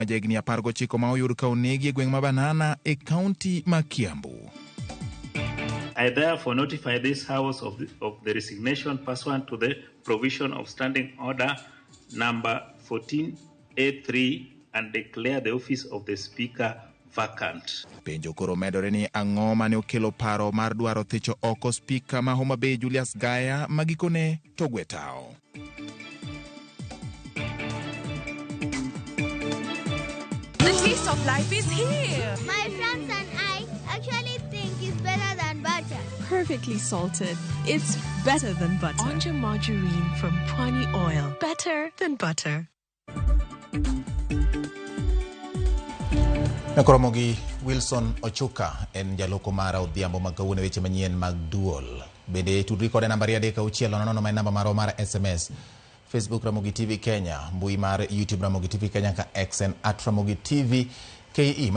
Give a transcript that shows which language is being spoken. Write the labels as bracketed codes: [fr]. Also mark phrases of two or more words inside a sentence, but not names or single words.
[luo] Majegni 19 ma oyud ka onegi e gweng' ma Banana e kaunti ma Kiambu. [en] I therefore notify this House of the resignation pursuant to the provision of Standing Order number 14A3 and declare the office of the Speaker vacant. [luo] Penjo koro medore ni ang'o mane okelo paro mar dwaro thicho oko Speaker ma Homa Bay Julius Gaya magikone to gwe tao. [en] The taste of life is here. My friends and I actually think it's better than butter. Perfectly salted. It's better than butter. Onja margarine from Pwani Oil. Better than butter. [luo] Nakoromogi Wilson Ochuka en jaloko mara odhiambo magawune weche manyien mag duol. Bende tudri kode namba 3 ma namba maro mar SMS. Facebook Ramogi TV Kenya, mbui mar YouTube Ramogi TV Kenya ka XN @Ramogi TV KE.